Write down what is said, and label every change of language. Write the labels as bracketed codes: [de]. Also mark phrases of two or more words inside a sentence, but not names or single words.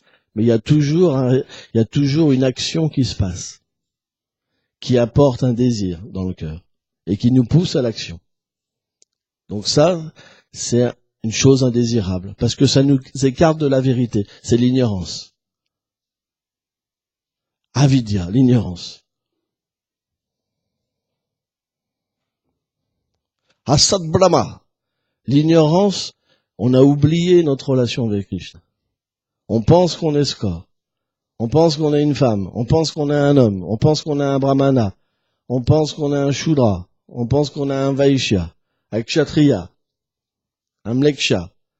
[fr] Mais il y a toujours une action qui se passe, qui apporte un désir dans le cœur et qui nous pousse à l'action. Donc ça, c'est une chose indésirable, parce que ça nous écarte de la vérité. C'est l'ignorance. Avidya, l'ignorance. [sa] Asad Brahma, [fr] l'ignorance, on a oublié notre relation avec Krishna. On pense qu'on est score. On pense qu'on est une femme. On pense qu'on est un homme. On pense qu'on est un brahmana. On pense qu'on est un shudra. On pense qu'on est un vaishya, un kshatriya, un mleksha.